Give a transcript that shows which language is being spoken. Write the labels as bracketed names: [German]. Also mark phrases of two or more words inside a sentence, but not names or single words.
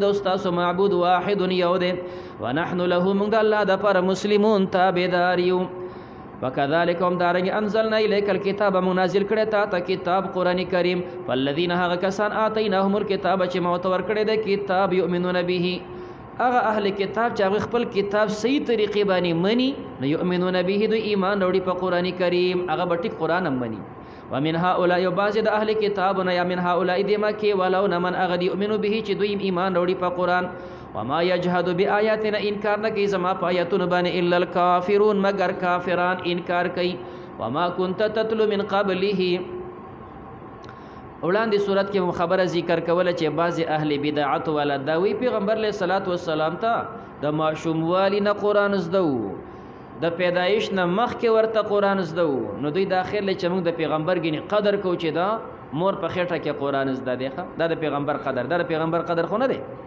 [Pashto] او ستاسو معبود واحد یو دی [Arabic] ونحن له [Pashto] موږ د الله دپاره مسلمون تابعدار یو وکذلک هم دارنګ [Arabic] انزلنا الیک الکتاب [Pashto] منازل کړه تا ته کتاب قرآن کریم فالذین هغه کسان [Arabic] آتیناهم الکتاب [Pashto] چې موږ ته ورکړی دی کتاب [Arabic] یؤمنون به [Pashto] هغه اهل کتاب چې هغه خپل کتاب صحیح طریقې باندې مني نو [Arabic] یؤمنون به [Pashto] دوی ایمان وروړي په قرآن کریم هغه به ټیک قرآن هم مني [Arabic] ومن هؤلاء [Pashto] بعض د اهل کتابونه یا [Arabic] من هؤلاء [Pashto] د مکې ولو نه من هغه [Arabic] یؤمنو به [Pashto] چې دوی ایمان وروړي په قرآن [Arabic] وما يجحد بآياتنا [Pashto] انکار نه کوي زما په آیاتونو باندې [Arabic] الا الکافرون [Pashto] مگر کافران انکار کوي [Arabic] وما كنت تتلو من قبله [Pashto] وړاندې صورت کې خبره ذکر کوله چې بعض اهل بدعت ولا داوی پیغمبر [Arabic] علیه الصلاۃ والسلام [Pashto] ته د ماشوموالي نه قرآن زده د پیدایش نه مخکې ورته قرآن زده نو دوی داخل چې موږ د پیغمبر ګینه قدر کو چې دا مور په خېټه کې قرآن زده دی دا د پیغمبر قدر دا د پیغمبر قدر خو نه دی